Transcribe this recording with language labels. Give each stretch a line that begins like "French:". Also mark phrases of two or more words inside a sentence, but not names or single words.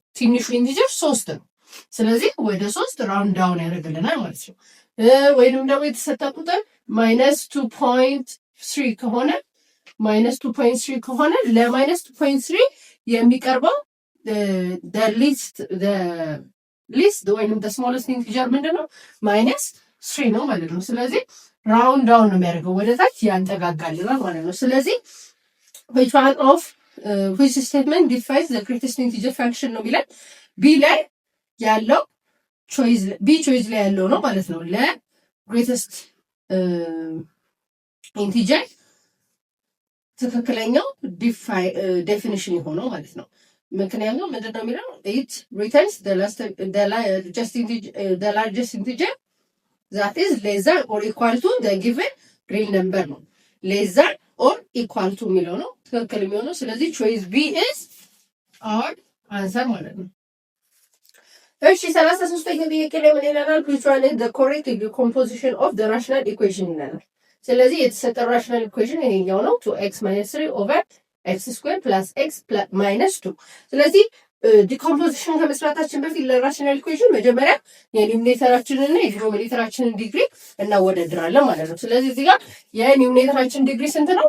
Amharic: ትንሹ ኢንቲጀር 3 ነው። ስለዚህ ወደ 3
English: round down
Amharic: ያደርግልናል ማለት ነው። ወይንም ደግሞ የተሰጠ ቁጥር -2.3 ከሆነ -2.3 ከሆነ ለ-2.3 የሚቀርበው ሊስት ወይም
English: smallest integer
Amharic: ምንድን ነው? -3 ነው ማለት ነው። ስለዚህ
English: round down
Amharic: ነው የሚያደርገው፣ ወደ ታች ያንጠጋጋልናል ማለት ነው። ስለዚህ
English: which statement defines the greatest integer function
Amharic: ነው የሚለን ቢ ላይ ያለው ቾይዝ ላይ ያለው ነው ማለት ነው። ለግሬተስት ኢንቲጀር ትክክለኛው ዴፊኒሽን የሆነው ማለት ነው። ምክንያቱም ምንድን ነው የሚለው
English: it returns the largest integer that is less than or equal to the given real number
Amharic: ነው።
English: less than or equal to
Amharic: የሚለው ነው ትክክል የሚሆነው። ስለዚህ
English: choice B is our answer
Amharic: ማለት ነው። እሺ 33ኛው ጥያቄ ላይ ምን ይለናል?
English: which one is the correct decomposition of the rational equation
Amharic: ይለናል። ስለዚህ የተሰጠው
English: rational equation
Amharic: ይሄኛው ነው 2x - 3
English: over x square plus x
Amharic: -2። ስለዚህ ዲኮምፖዚሽን ከመስራታችን በፊት ለራሽናል ኢኩዌሽን መጀመሪያ የኒውሜሬተራችንና የዲኖሚኔተራችንን ዲግሪ እናወዳድራለን ማለት ነው። ስለዚህ እዚህ ጋር የኒውሜሬተራችን ዲግሪ ስንት ነው?